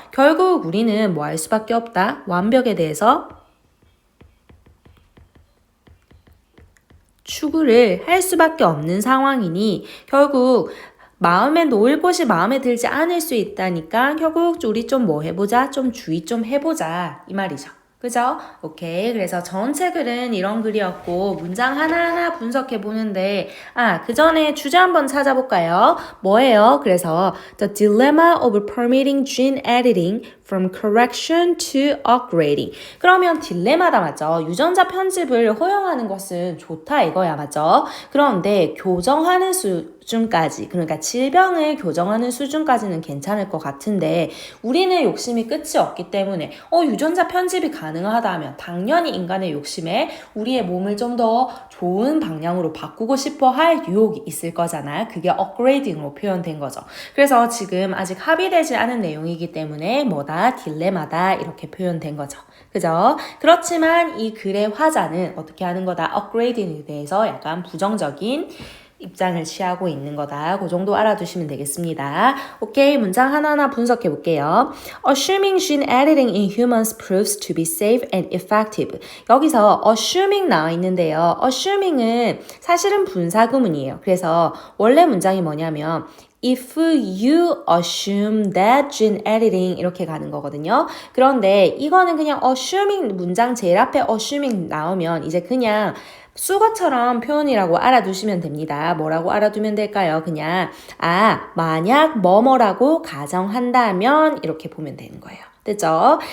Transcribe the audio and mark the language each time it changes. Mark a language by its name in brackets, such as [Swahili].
[Korean] 결국 우리는 뭐 할 수밖에 없다. 완벽에 대해서 추구를 할 수밖에 없는 상황이니 결국 마음에 놓을 곳이 마음에 들지 않을 수 있다니까 결국 우리 좀 뭐 해보자? 좀 주의 좀 해보자 이 말이죠. 그죠? 오케이. 그래서 전체 글은 이런 글이었고 문장 하나하나 분석해 보는데 그 전에 주제 한번 찾아볼까요? 뭐예요? 그래서 [English] The dilemma of permitting gene editing from correction to upgrading. [Korean] 그러면 딜레마다 맞죠? 유전자 편집을 허용하는 것은 좋다 이거야 맞죠? 그런데 교정하는 수준까지 그러니까 질병을 교정하는 수준까지는 괜찮을 것 같은데 우리는 욕심이 끝이 없기 때문에 유전자 편집이 가능하다면 당연히 인간의 욕심에 우리의 몸을 좀 더 좋은 방향으로 바꾸고 싶어 할 유혹이 있을 거잖아요. 그게 업그레이딩으로 표현된 거죠. 그래서 지금 아직 합의되지 않은 내용이기 때문에 뭐다? 딜레마다 이렇게 표현된 거죠. 그죠? 그렇지만 이 글의 화자는 어떻게 하는 거다? 업그레이딩에 대해서 약간 부정적인 입장을 취하고 있는 거다. 그 정도 알아두시면 되겠습니다. 오케이, 문장 하나하나 분석해 볼게요. [English] Assuming gene editing in humans proves to be safe and effective. [Korean] 여기서 assuming 나와 있는데요. assuming은 사실은 분사구문이에요. 그래서 원래 문장이 뭐냐면 [English] If you assume that gene editing [Korean] 이렇게 가는 거거든요. 그런데 이거는 그냥 assuming 문장 제일 앞에 assuming 나오면 이제 그냥 수거처럼 표현이라고 알아두시면 됩니다. 뭐라고 알아두면 될까요? 그냥 만약 뭐뭐라고 가정한다면 이렇게 보면 되는 거예요. 됐죠?